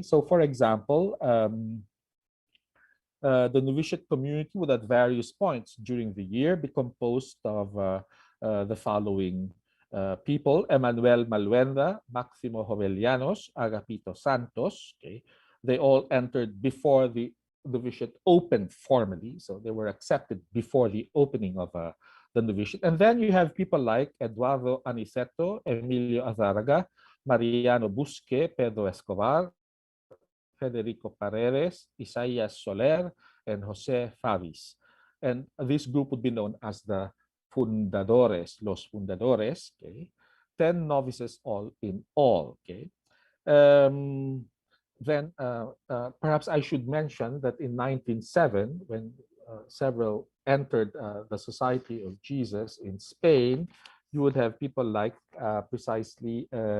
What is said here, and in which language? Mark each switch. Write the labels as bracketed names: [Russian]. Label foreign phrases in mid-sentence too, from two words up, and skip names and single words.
[English] So for example, the novitiate community would at various points during the year be composed of the following people: Emmanuel Malwenda, Maximo Jovellanos, Agapito Santos. Okay, they all entered before the novitiate opened formally, so they were accepted before the opening of the novitiate. And then you have people like Eduardo Aniceto, Emilio Azaraga, Mariano Busque, Pedro Escobar, Federico Paredes, Isaias Soler, and Jose Favis. And this group would be known as the Fundadores, [Spanish] Los Fundadores, [English] okay? 10 novices all in all, okay? Then perhaps I should mention that in 1907, when several entered the Society of Jesus in Spain, you would have people like precisely